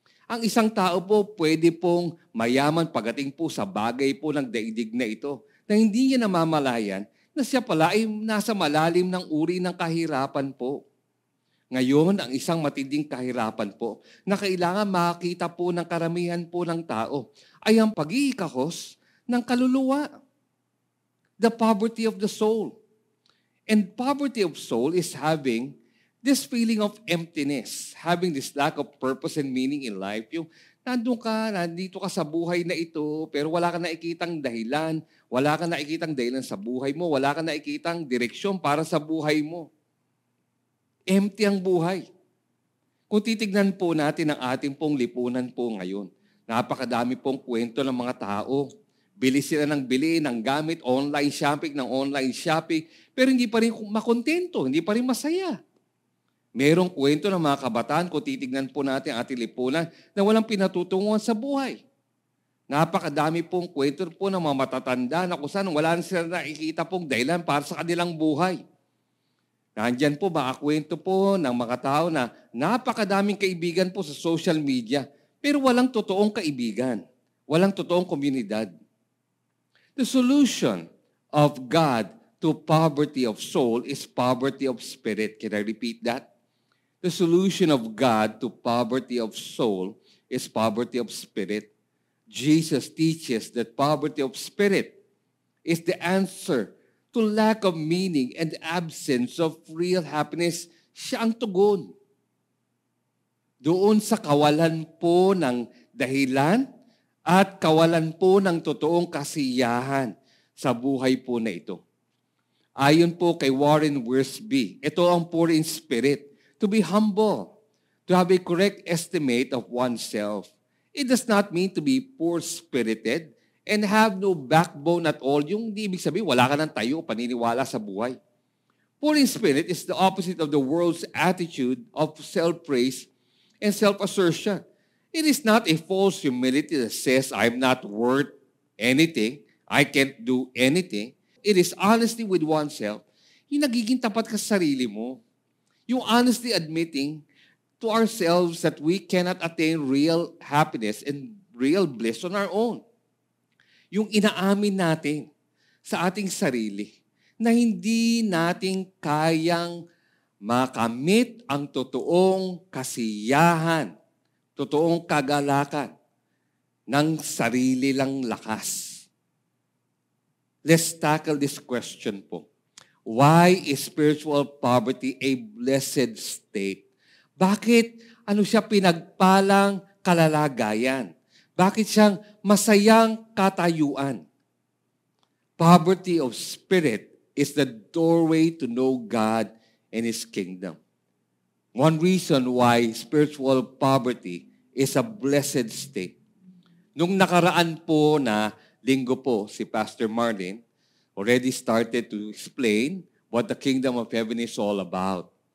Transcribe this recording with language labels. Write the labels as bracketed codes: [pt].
[tl] Ang isang tao po pwede pong mayaman pagdating po sa bagay po ng daigdig na ito na hindi niya namamalayan na siya pala ay nasa malalim ng uri ng kahirapan po. Ngayon, ang isang matinding kahirapan po na kailangan makita po ng karamihan po ng tao ay ang pag-iikahos ng kaluluwa. [en] The poverty of the soul. And poverty of soul is having this feeling of emptiness, having this lack of purpose and meaning in life. [tl] Yung nandito ka sa buhay na ito, pero wala ka nakikitang dahilan, wala ka nakikitang dahilan sa buhay mo, wala ka nakikitang direksyon para sa buhay mo. Empty ang buhay. Kung titignan po natin ang ating pong lipunan po ngayon, napakadami pong kwento ng mga tao. Bili sila ng bili, ng gamit, online shopping, pero hindi pa rin makontento, hindi pa rin masaya. Merong kwento ng mga kabataan, kung titignan po natin ang ating lipunan, na walang pinatutunguhan sa buhay. Napakadami pong kwento po ng mga matatanda na kung saan wala na sila nakikita pong dahilan para sa kanilang buhay. Nandyan po mga kwento po ng mga tao na napakadaming kaibigan po sa social media, pero walang totoong kaibigan, walang totoong komunidad. [en] The solution of God to poverty of soul is poverty of spirit. Can I repeat that? The solution of God to poverty of soul is poverty of spirit. Jesus teaches that poverty of spirit is the answer to lack of meaning and absence of real happiness. [tl] Siya ang tugon. Doon sa kawalan po ng dahilan at kawalan po ng totoong kasiyahan sa buhay po na ito. Ayon po kay Warren Wiersbe, ito ang [en] poor in spirit, to be humble, to have a correct estimate of oneself. It does not mean to be poor-spirited and have no backbone at all. [tl] Yung di ibig sabihin, wala ka ng tayo, paniniwala sa buhay. [en] Poor in spirit is the opposite of the world's attitude of self-praise and self-assertion. It is not a false humility that says, I'm not worth anything, I can't do anything. It is honesty with oneself. [tl] Yung nagiging tapat ka sa sarili mo. [en] Yung honestly admitting to ourselves that we cannot attain real happiness and real bliss on our own. [tl] Yung inaamin natin sa ating sarili na hindi natin kayang makamit ang totoong kasiyahan, totoong kagalakan ng sarili lang lakas. [en] Let's tackle this question po. Why is spiritual poverty a blessed state? [tl] Bakit siya pinagpalang kalalagayan? Bakit siyang masayang katayuan? [en] Poverty of spirit is the doorway to know God and His kingdom. One reason why spiritual poverty is a blessed state. [tl] Nung nakaraan po na linggo po, si [en] Pastor Marlin already started to explain what the kingdom of heaven is all about.